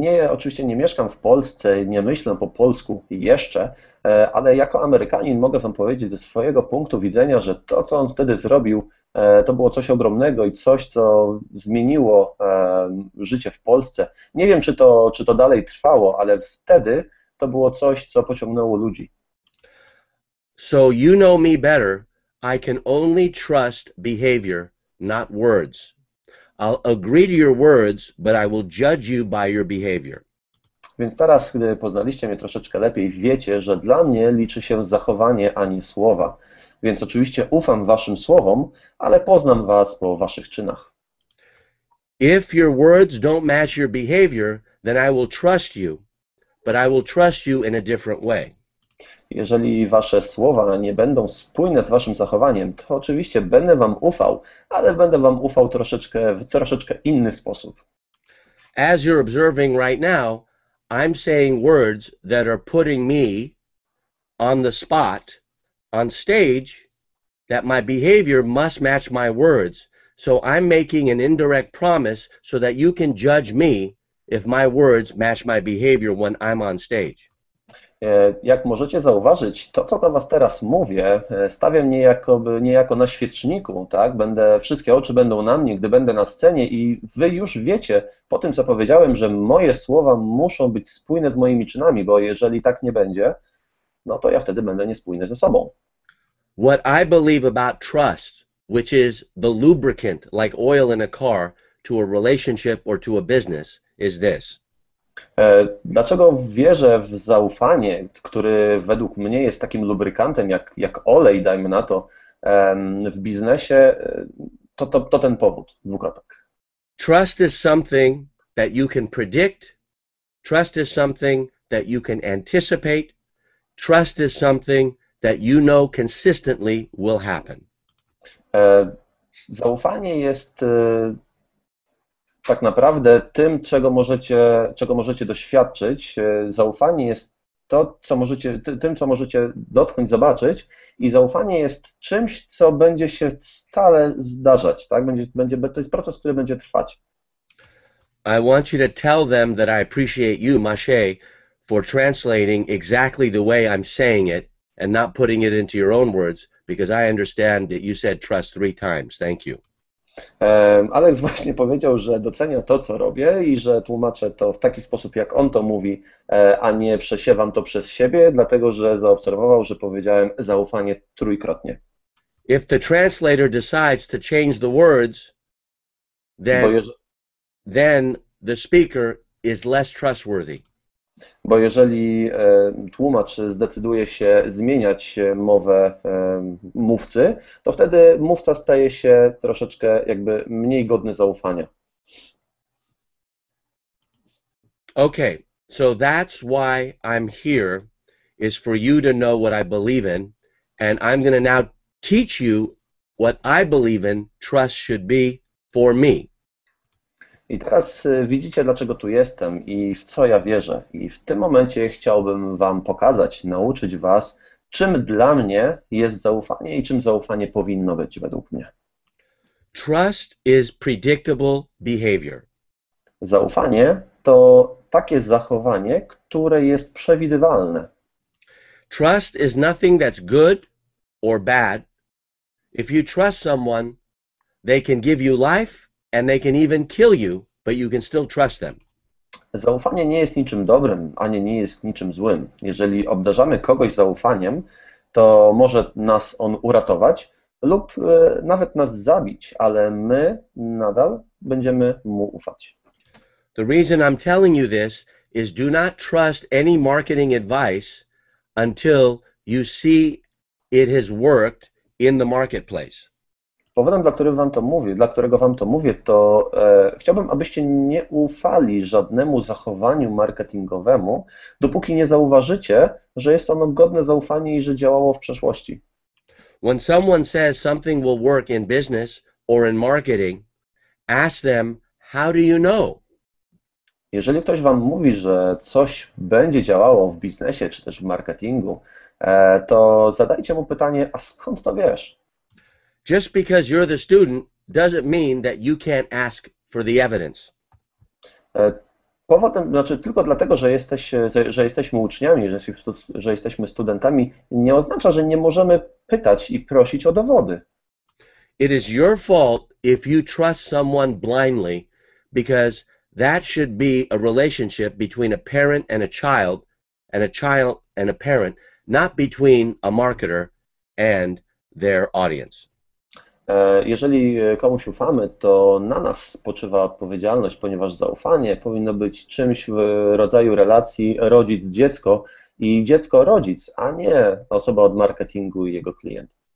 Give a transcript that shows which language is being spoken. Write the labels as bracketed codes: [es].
[pl] Oczywiście nie mieszkam w Polsce, nie myślę po polsku jeszcze, ale jako Amerykanin mogę wam powiedzieć ze swojego punktu widzenia, że to, co on wtedy zrobił, to było coś ogromnego i coś, co zmieniło życie w Polsce. Nie wiem, czy to dalej trwało, ale wtedy to było coś, co pociągnęło ludzi. [en] So you know me better. I can only trust behavior, not words. I'll agree to your words, but I will judge you by your behavior. [pl] Więc teraz, gdy poznaliście mnie troszeczkę lepiej, wiecie, że dla mnie liczy się zachowanie, a nie słowa. Więc oczywiście ufam waszym słowom, ale poznam was po waszych czynach. [en] If your words don't match your behavior, then I will trust you, but I will trust you in a different way. [pl] Jeżeli wasze słowa nie będą spójne z waszym zachowaniem, to oczywiście będę wam ufał, ale będę wam ufał w troszeczkę inny sposób. [en] As you're observing right now, I'm saying words that are putting me on the spot, on stage, that my behavior must match my words. So I'm making an indirect promise so that you can judge me if my words match my behavior when I'm on stage. [pl] Jak możecie zauważyć, to, co do was teraz mówię, stawia mnie niejako na świeczniku, tak? Wszystkie oczy będą na mnie, gdy będę na scenie i wy już wiecie, po tym, co powiedziałem, że moje słowa muszą być spójne z moimi czynami, bo jeżeli tak nie będzie, no to ja wtedy będę niespójny ze sobą. [en] What I believe about trust, which is the lubricant like oil in a car to a relationship or to a business, is this. [pl] Dlaczego wierzę w zaufanie, który według mnie jest takim lubrykantem jak olej, dajmy na to, w biznesie, to ten powód, dwukropek. [en] Trust is something that you can predict. Trust is something that you can anticipate. Trust is something that you know consistently will happen. [pl] Zaufanie jest tak naprawdę tym, czego możecie doświadczyć. Zaufanie jest tym, co możecie dotknąć, zobaczyć, i zaufanie jest czymś, co będzie się stale zdarzać, tak? To jest proces, który będzie trwać. [en] I want you to tell them that I appreciate you, Mache, for translating exactly the way I'm saying it and not putting it into your own words, because I understand that you said trust 3 times. Thank you. [pl] Alex właśnie powiedział, że docenia to, co robię, i że tłumaczę to w taki sposób, jak on to mówi, a nie przesiewam to przez siebie, dlatego że zaobserwował, że powiedziałem zaufanie trójkrotnie. [en] If the translator decides to change the words, then the speaker is less trustworthy. [pl] Bo jeżeli tłumacz zdecyduje się zmieniać mowę mówcy, to wtedy mówca staje się troszeczkę jakby mniej godny zaufania. [en] Okay, so that's why I'm here, is for you to know what I believe in, and I'm going to now teach you what I believe in trust should be for me. [pl] I teraz widzicie, dlaczego tu jestem i w co ja wierzę. I w tym momencie chciałbym Wam pokazać, nauczyć Was, czym dla mnie jest zaufanie i czym zaufanie powinno być według mnie. [en] Trust is predictable behavior. [pl] Zaufanie to takie zachowanie, które jest przewidywalne. [en] Trust is nothing that's good or bad. If you trust someone, they can give you life and they can even kill you, but you can still trust them. [pl] Zaufanie nie jest niczym dobrym, ani nie jest niczym złym. Jeżeli obdarzamy kogoś zaufaniem, to może nas on uratować lub nawet nas zabić, ale my nadal będziemy mu ufać. [en] The reason I'm telling you this is do not trust any marketing advice until you see it has worked in the marketplace. [pl] Powodem, dla którego Wam to mówię, to chciałbym, abyście nie ufali żadnemu zachowaniu marketingowemu, dopóki nie zauważycie, że jest ono godne zaufania i że działało w przeszłości. [en] When someone says something will work in business or in marketing, ask them, how do you know? [pl] Jeżeli ktoś Wam mówi, że coś będzie działało w biznesie czy też w marketingu, to zadajcie mu pytanie, a skąd to wiesz? [en] Just because you're the student doesn't mean that you can't ask for the evidence. [pl] Powodem, znaczy tylko dlatego, że jesteśmy uczniami, że jesteśmy studentami, nie oznacza, że nie możemy pytać i prosić o dowody. [en] It is your fault if you trust someone blindly, because that should be a relationship between a parent and a child and a parent, not between a marketer and their audience. [pl] Jeżeli komuś ufamy, to na nas spoczywa odpowiedzialność, ponieważ zaufanie powinno być czymś w rodzaju relacji rodzic-dziecko i dziecko-rodzic, a nie osoba od marketingu i jego klient.